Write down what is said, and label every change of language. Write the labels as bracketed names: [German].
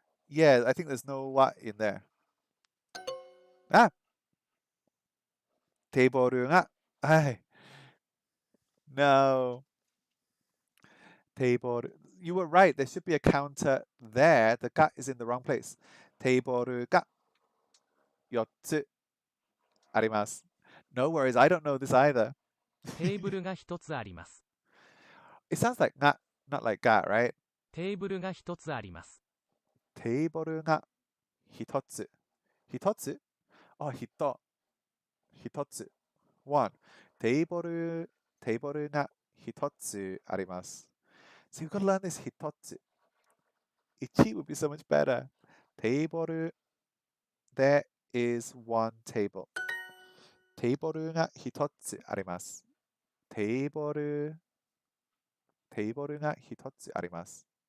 [English] Yeah, I think there's no what in there. Ah, [Japanese] テーブルが、はい。 [English] No. Table. You were right. There should be a counter there. The ga is in the wrong place. [Japanese] テーブルが4つあります。 [English] No worries. I don't know this either. [Japanese] テーブルが1つあります。 [English] It sounds like nga, not like ga, right? [Japanese] テーブルが1つあります。テーブルが1つ。1つ Oh, 1つ。1. テーブルが1つあります。 [English] So you've got to learn this 1つ。 1 would be so much better. テーブル There is one table. [Japanese] テーブルが1つあります。テーブルが1つあります。